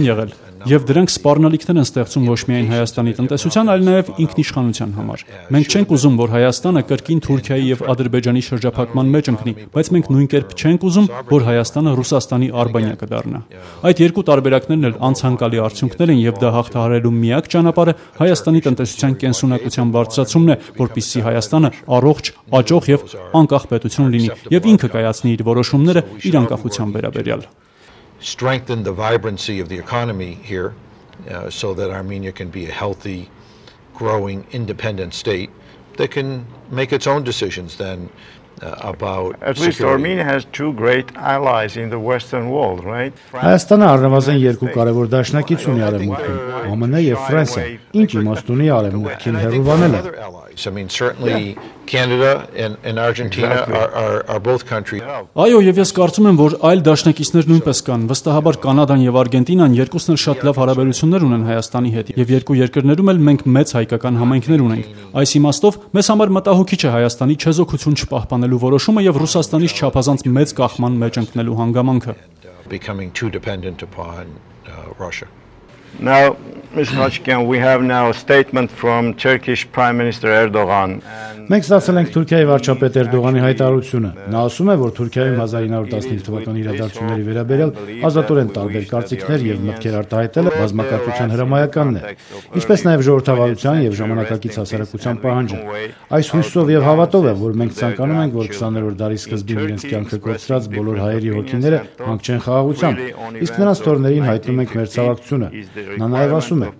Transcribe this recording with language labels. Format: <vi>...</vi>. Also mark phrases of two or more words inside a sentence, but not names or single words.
<hy>եղել եւ դրանք սպառնալիքներ են ստեղծում ոչ միայն Հայաստանի տնտեսության, այլ նաեւ ինքնիշխանության համար։ Մենք չենք ուզում, որ Հայաստանը կրկին Թուրքիայի եւ Ադրբեջանի շրջափակման մեջ ընկնի, բայց մենք նույն կերպ չենք ուզում, որ Հայաստանը Ռուսաստանի արբանյակը դառնա։ Այդ երկու տարբերակներն էլ անցանկալի արդյունքներ են եւ դա հաղթահարելու միակ ճանապարհը Հայաստանի տնտեսության կենսունակության բարձրացումն է, որպեսզի Հայաստանը առողջ, աճող եւ անկախ պետություն լինի եւ ինքը կայացնի իր որոշումները իր անկախության վերաբերյալ։</hy> <en>Strengthen the vibrancy of the economy here so that Armenia can be a healthy, growing, independent state that can make its own decisions then about At least Armenia has two great allies in the Western world, right?</en> <hy>Հայաստանը առնվազն երկու կարևոր դաշնակից ունի արևմուտքում, ԱՄՆ եւ Ֆրանսիա։ Ինչ իմաստ ունի արևմուտքին հեռուվանելը։</hy> <en>I mean, certainly Canada and Argentina are both countries.</en> <hy>Այո, եւ ես կարծում եմ, որ այլ դաշնակիցներ նույնպես կան։ Վստահաբար Կանադան եւ Արգենտինան երկուսն էլ շատ լավ հարաբերություններ ունեն Հայաստանի հետ, եւ երկու երկրներում էլ մենք մեծ հայկական համայնքներ ունենք։ Այս իմաստով մեզ համար մտահոգիչ է Հայաստանի չեզոքություն չպահպանելու որոշումը եւ Ռուսաստանից չափազանց մեծ կախման մեջ ընկնելու հանգամանքը։</hy> <en>Becoming too dependent upon Russia. Now, Ms. Hochkian, we have now a statement from Turkish Prime Minister Erdogan.</en> <hy>Մենք ստացել ենք Թուրքիայի վարչապետ Էրդողանի հայտարարությունը։ Նա ասում է, որ Թուրքիայում 1915 թվականի իրադարձությունների վերաբերյալ ազատորեն տարբեր կարծիքներ եւ մտքեր արտահայտելը բազմակարծության հրամայականն է, ինչպես նաեւ ժողովրդավարության եւ ժամանակակից հասարակության պահանջը։ Այս հույսով եւ հավատով է, որ մենք ցանկանում ենք, որ 20-րդ դարի սկզբին իրենց կյանքը կորցրած բոլոր հայերի հոգիները հանգչեն խաղաղությամբ, իսկ նրանց թորներին հայտնում ենք մեր ցավակցությունը։ Նա նաև ասում է.</hy>